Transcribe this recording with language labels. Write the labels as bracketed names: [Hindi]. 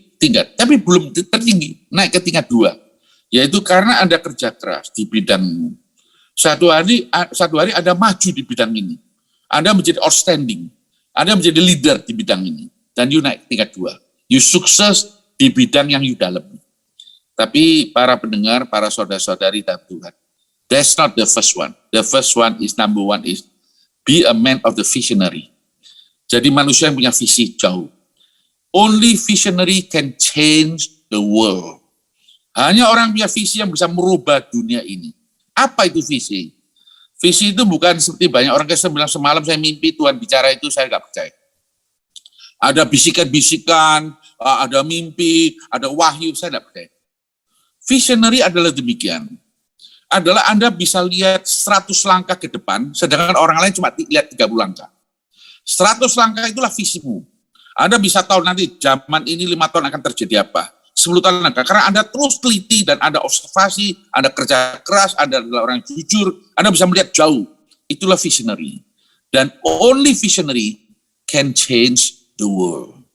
[Indonesian] tingkat, tapi belum tertinggi, naik ke tingkat 2, yaitu karena Anda kerja keras di bidang satu hari Anda maju di bidang ini, Anda menjadi outstanding, Anda menjadi leader di bidang ini, dan you naik tingkat 2, you sukses di bidang yang you dalami. Tapi para pendengar, para saudara-saudari dalam Tuhan, [English] that's not the first one. The first one is number 1 is be a man of the visionary. [Indonesian] Jadi manusia yang punya visi jauh. [English] Only visionary can change the world. [Indonesian] Hanya orang punya visi yang bisa merubah dunia ini. Apa itu visi? Visi itu bukan seperti banyak orang Kristen bilang semalam saya mimpi Tuhan bicara itu, saya nggak percaya. Ada bisikan-bisikan, ada mimpi, ada wahyu, saya nggak percaya. Visionary adalah demikian. Adalah Anda bisa lihat 100 langkah ke depan, sedangkan orang lain cuma lihat 30 langkah. 100 langkah itulah visimu. Anda bisa tahu nanti zaman ini 5 tahun akan terjadi apa. 10 tahun langkah. Karena Anda terus teliti dan Anda observasi, Anda kerja keras, Anda adalah orang yang jujur, Anda bisa melihat jauh. Itulah visionary. Dan [English] only visionary can change the world.